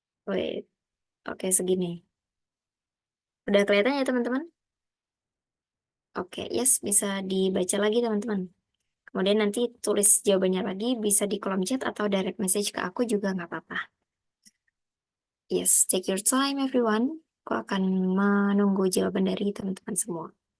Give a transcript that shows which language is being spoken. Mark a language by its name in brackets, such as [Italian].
[Indonesian] Wait, oke segini. Udah kelihatan ya teman-teman? Oke, yes, bisa dibaca lagi teman-teman. Kemudian nanti tulis jawabannya lagi, bisa di kolom chat atau direct message ke aku juga nggak apa-apa. [English] Yes, take your time everyone. [Indonesian] Aku akan menunggu jawaban dari teman-teman semua.